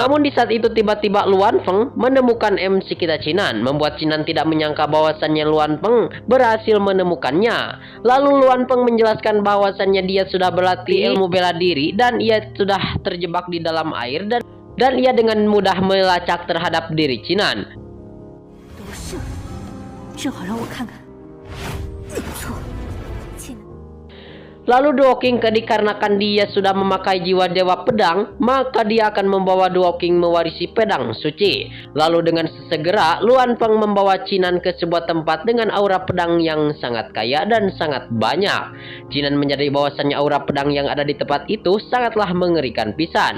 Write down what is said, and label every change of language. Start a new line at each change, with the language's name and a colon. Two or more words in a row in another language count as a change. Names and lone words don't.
Indonesian: Namun di saat itu tiba-tiba Luan Feng menemukan MC kita Cinan. Membuat Cinan tidak menyangka bahwasannya Luan Feng berhasil menemukannya. Lalu Luan Feng menjelaskan bahwasannya dia sudah berlatih ilmu bela diri dan ia sudah terjebak di dalam air dan ia dengan mudah melacak terhadap diri Cinan.
Chinese: 都是，正好让我看看。错，亲。
Indonesian: Lalu Dao King dikarenakan dia sudah memakai jiwa dewa pedang, maka dia akan membawa Dao King mewarisi pedang suci. Lalu dengan segera Luan Feng membawa Cinan ke sebuah tempat dengan aura pedang yang sangat kaya dan sangat banyak. Cinan menyadari bahwasannya aura pedang yang ada di tempat itu sangatlah mengerikan pisan.